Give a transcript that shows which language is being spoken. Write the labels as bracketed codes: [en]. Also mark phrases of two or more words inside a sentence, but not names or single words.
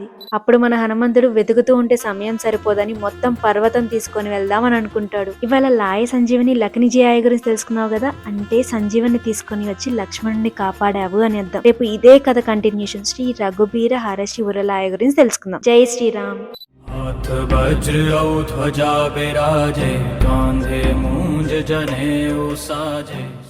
[te] అప్పుడు మన హనుమంతుడు వెతుకుతూ ఉంటే సమయం సరిపోదని మొత్తం పర్వతం తీసుకొని వెళ్దామని అనుకుంటాడు. ఇవాళ [awa] लाय संजीवन लखन जियाए [te] గురించి తెలుసుకున్నావు కదా, అంటే సంజీవని తీసుకొని వచ్చి లక్ష్మణుని కాపాడావు అని అర్థం. రేపు ఇదే కథ కంటిన్యూషన్ [awa] श्री रघुबीर हरषि उर लाए [te] గురించి తెలుసుకుందాం. జై శ్రీరామ్. [awa] हाथ वज्र औ ध्वजा विराजे, कांधे मूंज जनेऊ साजे।